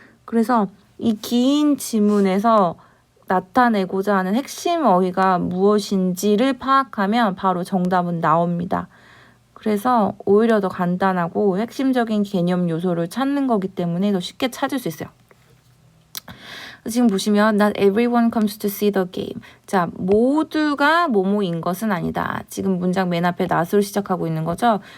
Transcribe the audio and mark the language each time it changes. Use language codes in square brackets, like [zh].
[ko] 그래서 이 긴 지문에서 나타내고자 하는 핵심 어휘가 무엇인지를 파악하면 바로 정답은 나옵니다. 그래서 오히려 더 간단하고 핵심적인 개념 요소를 찾는 거기 때문에 더 쉽게 찾을 수 있어요. 지금 보시면 [en] Not everyone comes to see the game. [ko] 자, 모두가 뭐뭐인 것은 아니다. 지금 문장 맨 앞에 not으로 시작하고 있는 거죠.